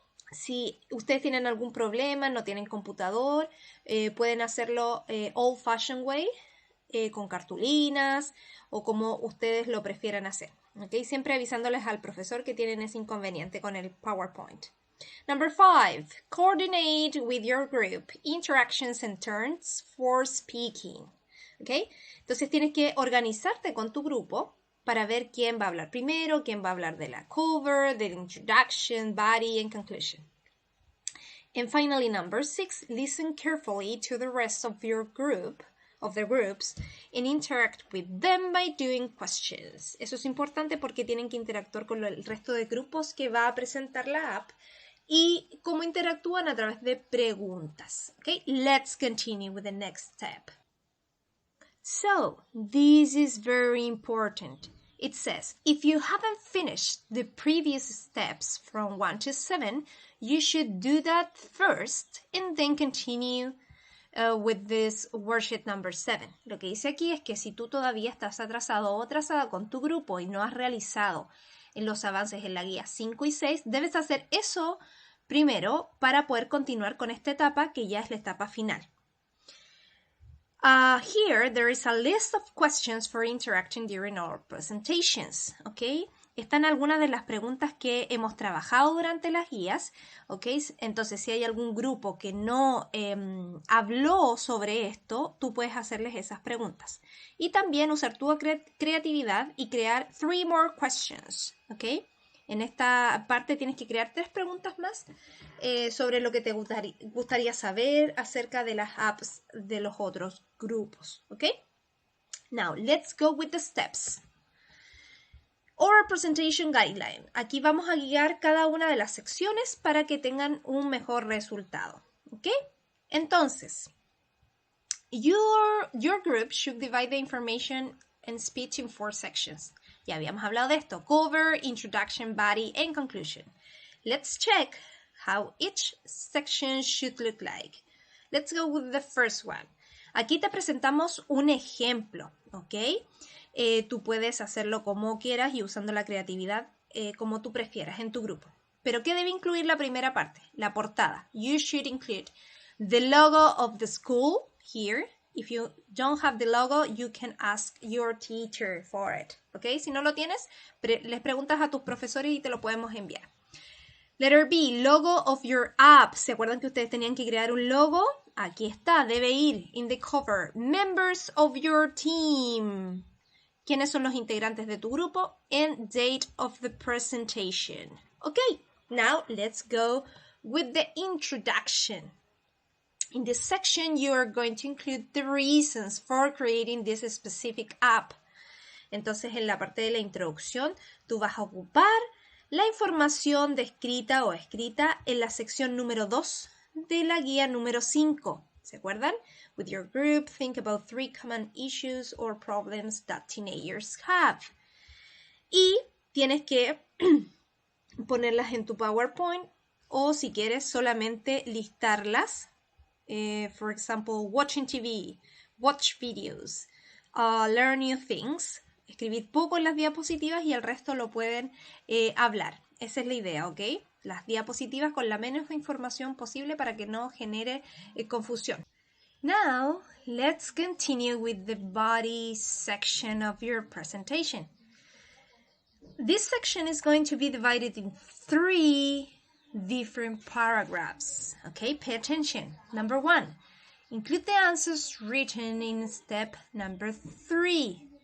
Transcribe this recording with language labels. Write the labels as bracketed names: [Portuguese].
[Spanish] Si ustedes tienen algún problema, no tienen computador, pueden hacerlo [English] old-fashioned way, [Spanish] con cartulinas o como ustedes lo prefieran hacer. ¿Okay? Siempre avisándoles al profesor que tienen ese inconveniente con el PowerPoint. [English] Number 5, coordinate with your group interactions and turns for speaking. ¿Okay? [Spanish] Entonces tienes que organizarte con tu grupo para ver quién va a hablar primero, quién va a hablar de la cover, de la [English] introduction, body, and conclusion. And finally, number 6, listen carefully to the rest of your group, of the groups, and interact with them by doing questions. [Spanish] Eso es importante porque tienen que interactuar con el resto de grupos que va a presentar la app y cómo interactúan a través de preguntas. [English] Okay, let's continue with the next step. So, this is very important. It says, if you haven't finished the previous steps from 1 to 7, you should do that first and then continue with this worksheet number 7. [Spanish] Lo que dice aquí es que si tú todavía estás atrasado o atrasada con tu grupo y no has realizado los avances en la guía 5 y 6, debes hacer eso primero para poder continuar con esta etapa que ya es la etapa final. [English] Here there is a list of questions for interacting during our presentations, ¿ok? [Spanish] Están algunas de las preguntas que hemos trabajado durante las guías, ¿ok? Entonces, si hay algún grupo que no habló sobre esto, tú puedes hacerles esas preguntas. Y también usar tu creatividad y crear [English] 3 more questions, [Spanish] ¿ok? En esta parte tienes que crear 3 preguntas más sobre lo que te gustaría saber acerca de las apps de los otros grupos, ¿ok? [English] Now, let's go with the steps. Oral Presentation Guideline. [Spanish] Aquí vamos a guiar cada una de las secciones para que tengan un mejor resultado, ¿ok? [English] Entonces, your group should divide the information and speech in 4 sections. [Spanish] Ya habíamos hablado de esto. [English] Cover, Introduction, Body, and Conclusion. Let's check how each section should look like. Let's go with the first one. [Spanish] Aquí te presentamos un ejemplo, ¿ok? Tú puedes hacerlo como quieras y usando la creatividad como tú prefieras en tu grupo. Pero ¿qué debe incluir la primera parte? La portada. [English] You should include the logo of the school here. If you don't have the logo, you can ask your teacher for it. ¿Ok? [Spanish] Si no lo tienes, les preguntas a tus profesores y te lo podemos enviar. [English] Letter B, logo of your app. [Spanish] ¿Se acuerdan que ustedes tenían que crear un logo? Aquí está, debe ir [English] in the cover. Members of your team. [Spanish] ¿Quiénes son los integrantes de tu grupo? [English] And date of the presentation. Okay, now let's go with the introduction. In this section, you are going to include the reasons for creating this specific app. [Spanish] Entonces, en la parte de la introducción, tú vas a ocupar la información descrita o escrita en la sección número 2 de la guía número 5. ¿Se acuerdan? [English] With your group, think about 3 common issues or problems that teenagers have. [Spanish] Y tienes que ponerlas en tu PowerPoint o si quieres solamente listarlas. [English] For example, watching TV, watch videos, learn new things. [Spanish] Escribir poco en las diapositivas y el resto lo pueden hablar. Esa es la idea, ¿ok? Las diapositivas con la menos información posible para que no genere confusión. [English] Now, let's continue with the body section of your presentation. This section is going to be divided in 3 different paragraphs. Okay, pay attention. Number 1, include the answers written in step number 3.